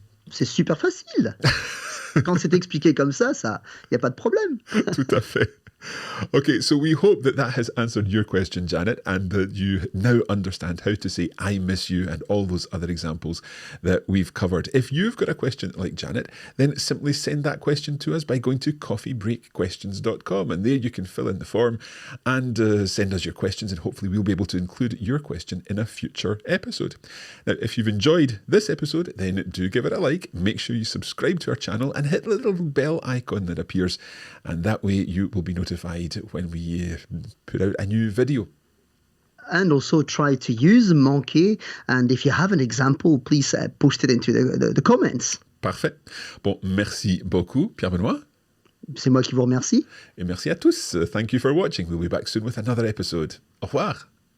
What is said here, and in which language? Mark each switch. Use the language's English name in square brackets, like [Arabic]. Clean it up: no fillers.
[French] C'est super facile. Quand c'est expliqué comme ça, il n'y a pas de problème. Tout à fait. [English] Okay, so we hope that has answered your question, Janet, and that you now understand how to say I miss you and all those other examples that we've covered. If you've got a question like Janet, then simply send that question to us by going to coffeebreakquestions.com, and there you can fill in the form and send us your questions, and hopefully we'll be able to include your question in a future episode. Now, if you've enjoyed this episode, then do give it a like, make sure you subscribe to our channel and hit the little bell icon that appears, and that way you will be notified when we put out a new video. And also try to use Manquer, and if you have an example, please post it into the comments. [French] Parfait. Bon, merci beaucoup, Pierre-Benoît. C'est moi qui vous remercie. Et merci à tous. [English] Thank you for watching. We'll be back soon with another episode. [French] Au revoir.